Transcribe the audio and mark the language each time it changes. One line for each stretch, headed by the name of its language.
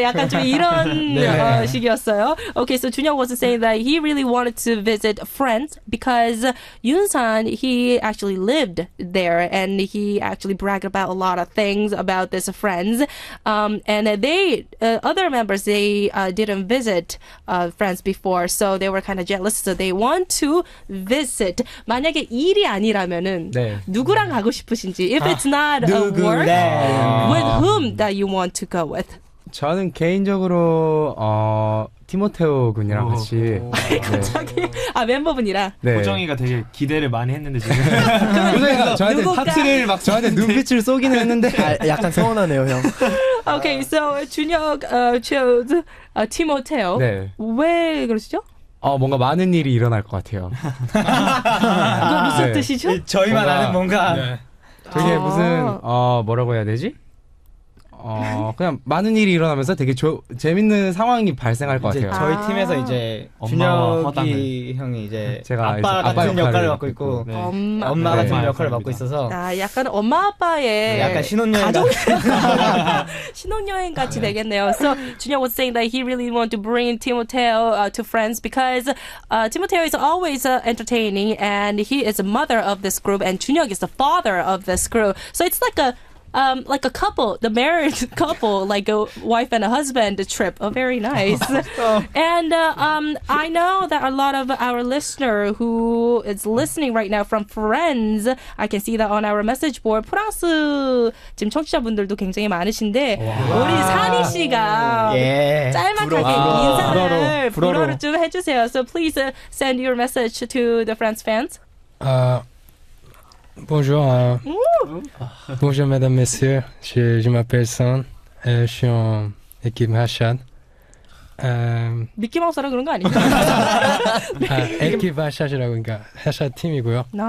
Korean: 약간 좀 이런 식이었어요.
English: Okay, so 준혁 was saying that he really wanted to visit France because Yoonsan, he actually lived there and he actually bragged about a lot of things about this friends. And they, other members, they didn't visit France before, so they were kind of jealous. So they want to visit.
Korean: 만약에 일이 아니라면은 네. 누구랑 가고 싶으신지.
English: If it's not a work, with whom that you want to go with?
Korean: 저는 개인적으로 티모테오 군이랑 같이 네. 갑자기 멤버분이랑. 네. 호정이가 되게 기대를 많이 했는데 지금 호정이가 저한테 누굴까? 하트를 막 저한테 눈빛을 쏘기는 했는데 약간 서운하네요, 형.
English: Okay, so 준혁 chose 티모테오.
Korean: 네. 왜 그러시죠? 뭔가 많은 일이 일어날 것 같아요. 그거 무슨 네. 뜻이죠? 저희만 뭔가- 아는 뭔가 되게 아. 무슨 뭐라고 해야 되지? 그냥 많은 일이 일어나면서 되게 재밌는 상황이 발생할 것 이제 같아요. 저희 팀에서 이제 엄마와 준혁이 형이 이제 제가 아빠 이제 아빠 같은 역할을 맡고 있고 네. 엄마 같은 네. 역할을 맡고 있어서 약간 엄마 아빠의 약간 신혼여행 가족 신혼여행 같이 되겠네요.
English: So 준혁 was saying that he really want to bring Timoteo to France because Timoteo is always entertaining and he is a mother of this group and 준혁 is the father of this group. So it's like a couple, the married couple, like a wife and a husband trip. Oh, very nice. And I know that a lot of our listener who is listening right now from friends, I can see that on our message board.
Korean: 프랑스 지금 청취자분들도 굉장히 많으신데 우리 산이 씨가 예. 짤막하게 인사를 불어로 좀 해주세요.
English: So please send your message to the France fans.
French: Bonjour. Bonjour, mesdames, messieurs. Je m'appelle Son. Je suis en équipe HOTSHOT.
Korean: 미키마우스라 그런 거 아니죠? équipe HOTSHOT이라고 그러니까 HOTSHOT 팀이고요.